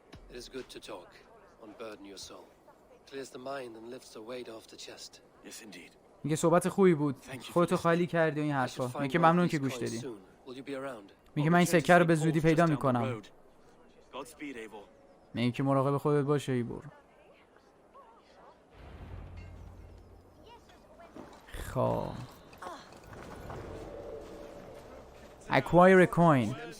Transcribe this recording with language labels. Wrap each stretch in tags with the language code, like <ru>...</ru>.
<en>It is good to talk, unburden your soul. Clears the mind and lifts the weight off the chest. Yes, indeed.</en> <fa>میگه صحبت خوبی بود، خودتو خالی کردی و این حرفا. میگه ممنون که گوش دادی. میگه من این سکه رو به زودی پیدا میکنم. میگه که مراقب خودت باشه ایبور.</fa> <en>خب acquire a coin.</en>